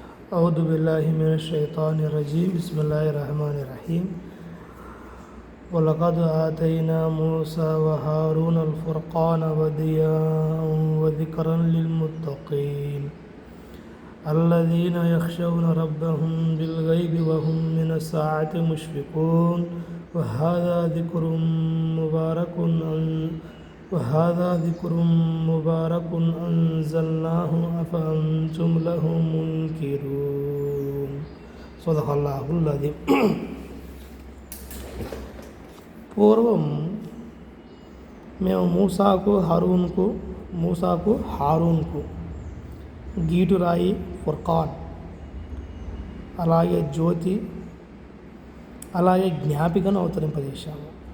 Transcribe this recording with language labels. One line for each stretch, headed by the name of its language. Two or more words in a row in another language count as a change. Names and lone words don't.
Arabic: أعوذ بالله من الشيطان الرجيم بسم الله الرحمن الرحيم ولقد آتينا موسى وهارون الفرقان وضياء وذكرا للمتقين الذين يخشون ربهم بالغيب وهم من الساعة مشفقون وهذا ذكر مبارك أنزلناه أفأنتم له منكرون صدق الله العظيم.
Telugu: పూర్వం మేము మూసాకు హారూన్కు గీటురాయి ఫుర్ఖాన్, అలాగే జ్యోతి, అలాగే జ్ఞాపికను అవతరింపజేశాము.